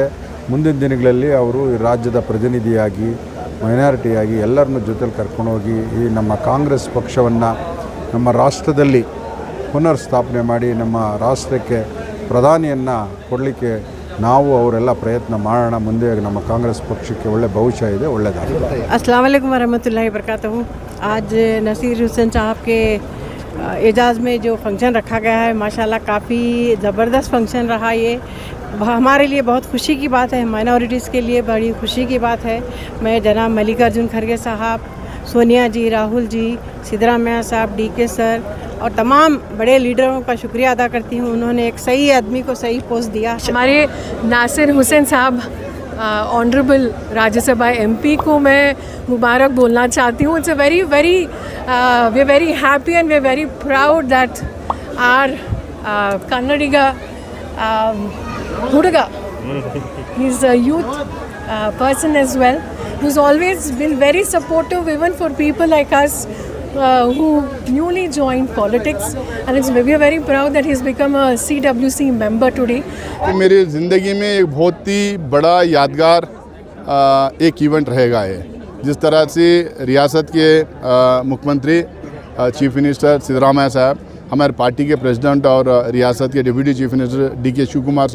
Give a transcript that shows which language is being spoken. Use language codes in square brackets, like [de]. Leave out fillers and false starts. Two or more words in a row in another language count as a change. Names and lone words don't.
[kn] ಮುಂದಿನ ದಿನಗಳಲ್ಲಿ ಅವರು ಈ ರಾಜ್ಯದ ಪ್ರತಿನಿಧಿಯಾಗಿ, ಮೈನಾರಿಟಿಯಾಗಿ ಎಲ್ಲರನ್ನೂ ಜೊತೆಲಿ ಕರ್ಕೊಂಡೋಗಿ ಈ ನಮ್ಮ ಕಾಂಗ್ರೆಸ್ ಪಕ್ಷವನ್ನು ನಮ್ಮ ರಾಷ್ಟ್ರದಲ್ಲಿ ಪುನರ್ ಸ್ಥಾಪನೆ ಮಾಡಿ ನಮ್ಮ ರಾಷ್ಟ್ರಕ್ಕೆ ಪ್ರಧಾನಿಯನ್ನು ಕೊಡಲಿಕ್ಕೆ ನಾವು ಅವರೆಲ್ಲ ಪ್ರಯತ್ನ ಮಾಡೋಣ. ಮುಂದೆ ನಮ್ಮ ಕಾಂಗ್ರೆಸ್ ಪಕ್ಷಕ್ಕೆ ಒಳ್ಳೆ ಭವಿಷ್ಯ ಇದೆ, ಒಳ್ಳೆಯದಾಗಿದೆ. [ar] السلام عليكم ورحمة الله وبركاته. [hi] आज नसीर हुसैन साहब के एजाज़ में जो फंक्शन रखा गया है, माशाल्लाह काफ़ी ज़बरदस्त फंक्शन रहा। ये हमारे लिए बहुत खुशी की बात है, माइनॉरिटीज़ के लिए बड़ी खुशी की बात है। मैं जनाब मल्लिकार्जुन खड़गे साहब, सोनिया जी, राहुल जी, सिद्धरामैया साहब, DK सर और तमाम बड़े लीडरों का शुक्रिया अदा करती हूँ। उन्होंने एक सही आदमी को सही पोस्ट दिया। हमारे नासिर हुसैन साहब ऑनरेबल राज्यसभा MP को मैं मुबारक बोलना चाहती हूँ। [en] It's a very we are very happy and we are very proud that our Kannadiga Hudaga, he's a youth person as well, who's always been very supportive even for people like us who newly joined politics, and we are very proud that he's become a CWC member today. [hi] मेरी ज़िंदगी में एक बहुत ही बड़ा यादगार एक इवेंट रहेगा ये। जिस तरह से रियासत के मुख्यमंत्री [en] chief minister [hi] सिद्धरामैया साहब, हमारे पार्टी के प्रेसिडेंट और रियासत के [en] deputy chief minister [hi] DK शिवकुमार